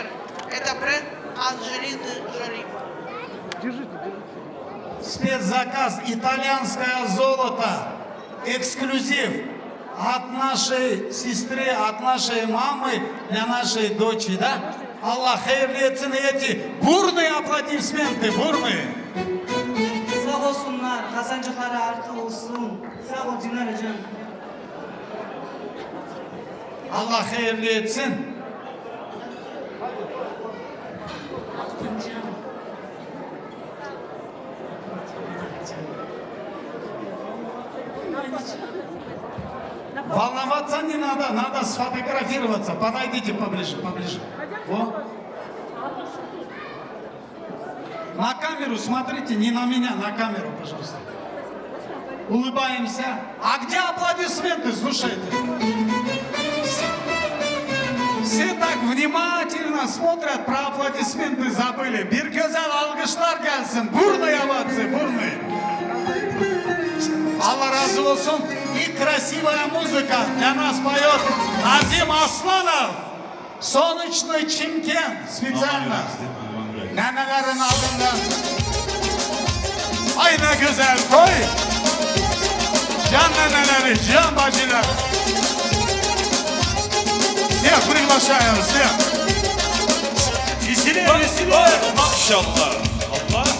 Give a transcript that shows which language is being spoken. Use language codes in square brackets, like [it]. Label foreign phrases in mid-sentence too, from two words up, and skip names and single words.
[ru] Это бренд Анджелины Джоли. Спецзаказ итальянское золото. Эксклюзив от нашей сестры, от нашей мамы для нашей дочери, да? [tr] Allah hayırlı etsin [ru] эти бурные аплодисменты, бурные. [tr] Sağ olsunlar, kazancıkları artı olsun. Sağ ol Dinar hocam. Allah hayırlı etsin. Altın canım. [ru] Волноваться не надо сфотографироваться. Подойдите поближе, поближе. О. На камеру смотрите, не на меня, на камеру, пожалуйста. Улыбаемся. А где аплодисменты, слушайте? Все так внимательно смотрят, про аплодисменты забыли. [tr] Bir güzel alkışlar gelsin. [ru] Бурные овации, бурные. [tr] Allah razı olsun. [ru] И красивая музыка для нас поет Азим Aslanov. Солнечный Чимкент специально. [tr] Nenelerin aldığından. Ay ne güzel koy. Can neneleri, can bacılar. [ru] Всех приглашаю, всех. Веселее, веселее. [tr] Maşallah. Allah.